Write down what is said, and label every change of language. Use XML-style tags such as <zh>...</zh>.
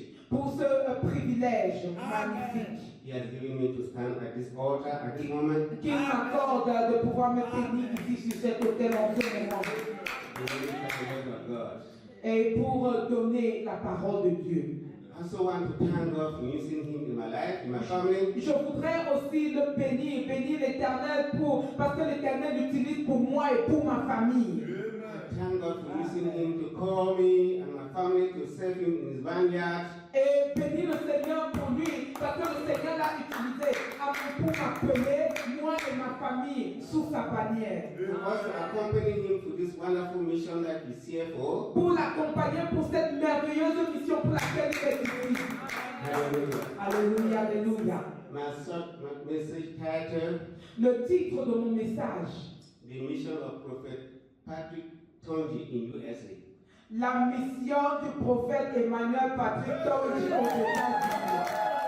<fr>Merci pour ce privilège magnifique</fr> <en>He has given me to stand at this altar at this moment.</en> <fr>qu'il m'accorde de pouvoir me tenir ici sur cet autel en ce moment</fr> <en>To deliver the word of God.</en> <fr>et pour donner la parole de Dieu.</fr> <en>I also want to thank God for using him in my life, in my family.</en> <fr>Je voudrais aussi le bénir l'Éternel parce que l'Éternel l'utilise pour moi et pour ma famille.</fr> <en>Thank God for using him to call me and my family to serve him in his vineyard.</en> <fr>Et bénis le Seigneur pour lui, parce que le Seigneur l'a utilisé pour m'appeler, moi et ma famille, sous sa bannière.</fr> <en>To also accompany him to this wonderful mission that he's here for.</en> <fr>Pour l'accompagner pour cette merveilleuse mission pour laquelle il est ici.</fr> <en>Hallelujah.</en> <fr>Alléluia, alléluia.</fr> <en>My message title,</en> <fr>Le titre de mon message,</fr> <en>The Mission of Prophet Patrick Tonji in USA.</en> <fr>la mission du prophète Emmanuel Patrick Tonji aux États-Unis.</fr>